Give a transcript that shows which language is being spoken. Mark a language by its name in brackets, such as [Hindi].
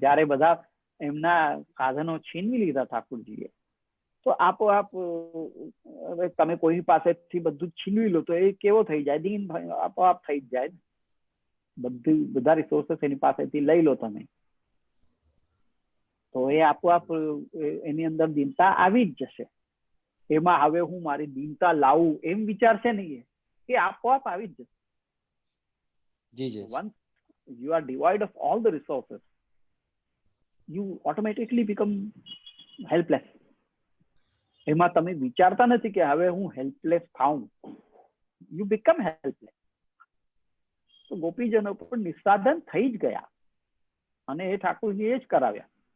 [Gujarati] જ્યારે બધા એમના સાધનો છીનવી લીધા ઠાકોરજીએ, તો આપોઆપ હવે તમે કોઈ પાસેથી બધું જ છીનવી લો તો એ કેવો થઈ જાય, દીન આપોઆપ થઈ જ જાય. બધા રિસોર્સિસ એની પાસેથી લઈ લો તમે તો એ આપોઆપ એની અંદર દીનતા આવી જ જશે. એમાં હવે હું મારી દીનતા લાવું એમ વિચારશે નહીં, એ આપોઆપ આવી જ જશે. જી જી [English] Once you are devoid of all the resources, you automatically become helpless. [Gujarati] એમાં તમે વિચારતા નથી કે હવે હું હેલ્પલેસ થાઉં, [English] you become helpless. [Gujarati] તો ગોપીજનો પણ નિસ્સાધન થઈ જ ગયા અને એ ઠાકોરજીએ જ કરાવ્યા.